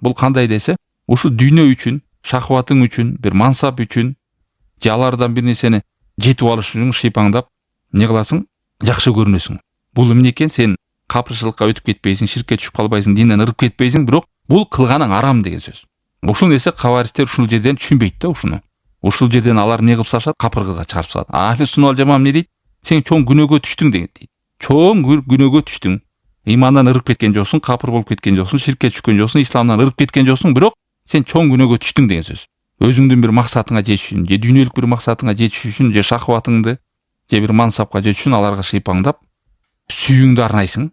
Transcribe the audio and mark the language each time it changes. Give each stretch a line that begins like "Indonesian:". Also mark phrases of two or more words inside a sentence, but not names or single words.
Kyrgyz: Бул кандай десе, ушу дүйнө үчүн, шахватың үчүн, бир мансап үчүн, же алардан бир нерсени жетип алыш үчүн шыйпаңдап не кыласың, жакшы көрүнөсүң. Бул эмне экен? Сен капырчылыкка өтүп кетпейсиң, ширкке түшүп калбайсың, динден ыркып кетпейсиң, бирок бул кылганың арам деген сөз. Ушул нерсе хаваристер ушул жерден түшүнбөйт да ушуну. Ушул жерден алар эмне кылып салышат? Капыргага чыгарып салат. Ахли сунна вал жамаа эмне дейт? Сен чоң күнөөгө түштүң дейт. Чоң күнөөгө түштүң. Имандан ырып кеткен жоксуң, капыр болуп кеткен жоксуң, ширкке түшкөн жоксуң, исламдан ырып кеткен жоксуң, бирок сен чоң күнөөгө түштүң деген сөз. Өзүңдүн бир максатыңа жетиш үчүн, же дүйнөлүк бир максатыңа жетиш үчүн, же шахватыңды, же бир мансапка жетиш үчүн аларга шыйпаңдап, сүйүүңдү арнайсың.